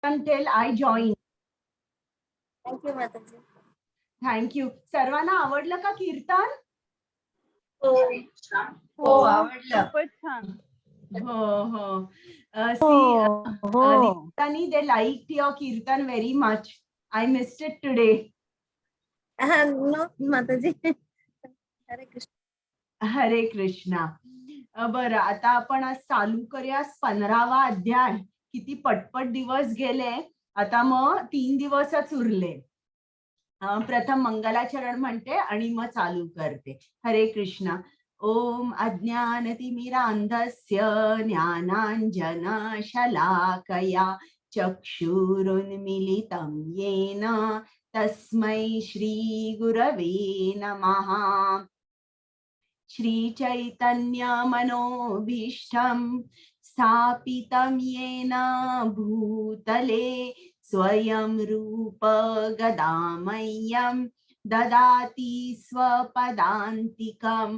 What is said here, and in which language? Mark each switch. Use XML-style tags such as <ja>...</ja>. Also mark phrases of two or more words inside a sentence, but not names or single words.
<en>until I join.</en> <mr>थँक्यू माताजी. थँक्यू. सर्वांना आवडलं का कीर्तन? हो आवडलं. खूपच छान. हो. हो.</mr> <en>Aditani, they liked your kirtan very much. I missed it today.</en> <mr>नो माताजी. हरे कृष्ण. हरे कृष्णा. बरं, आता आपण आज चालू करूया 15वा अध्याय. किती पटपट दिवस गेले. आता मग 3 दिवसच उरले. प्रथम मंगलाचरण म्हणते आणि मग चालू करते. हरे कृष्णा.</mr> <sa>ओम अज्ञानतिमिरान्धस्य ज्ञानाञ्जन शलाकया चक्षुरुन्मीलितं येन तस्मै श्री गुरवे नमः. श्रीचैतन्य मनोभीष्टं स्थापितं येन भूतले स्वयं रूप गदामह्यं ददाति स्वपदान्तिकं.</sa>